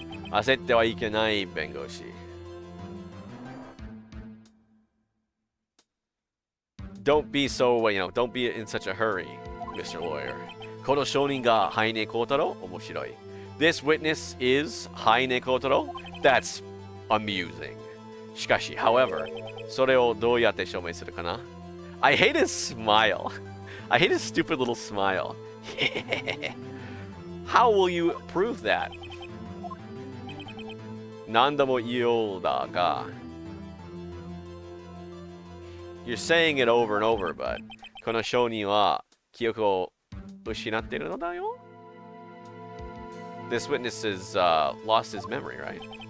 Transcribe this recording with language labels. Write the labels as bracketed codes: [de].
[ja] 焦ってはいけない弁護士。 [en] Don't be so, don't be in such a hurry, Mr. Lawyer. [ja] この証人がハイネコウタロウ面白い。 [en] This witness is Haine Kotaro? That's amusing. [ja] しかし、 [en] however, [ja] それをどうやって証明するかな [en] I hate his smile. I hate his stupid little smile. How will you prove that? [ja] 何度も言うようだが [en] You're saying it over and over, but [ja] この証人は記憶を失っているのだよ [en] This witness has lost his memory, right?